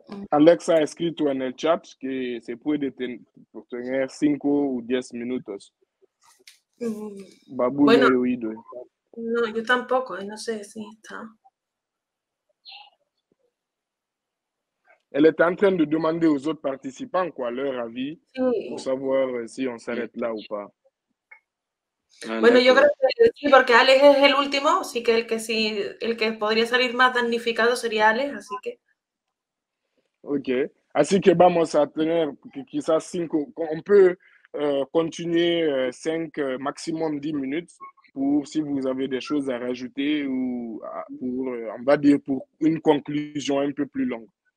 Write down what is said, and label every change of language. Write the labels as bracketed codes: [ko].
[es] Alexa ha escrito en el chat que se puede tener 5 o 10 minutos. Babú, bueno, no he oído. No, yo tampoco, no sé si está. [fr] Elle est en train de demander aux autres participants leur avis pour savoir si on s'arrête là ou pas. [es] Bueno, yo creo que sí, porque Alex es el último, así que el que podría salir más damnificado sería Alex, así que. Ok, así que vamos a tener quizás 5, [fr] on peut continuer 5, maximum 10 minutes pour si vous avez des choses à rajouter ou pour, on va dire, pour une conclusion un peu plus longue.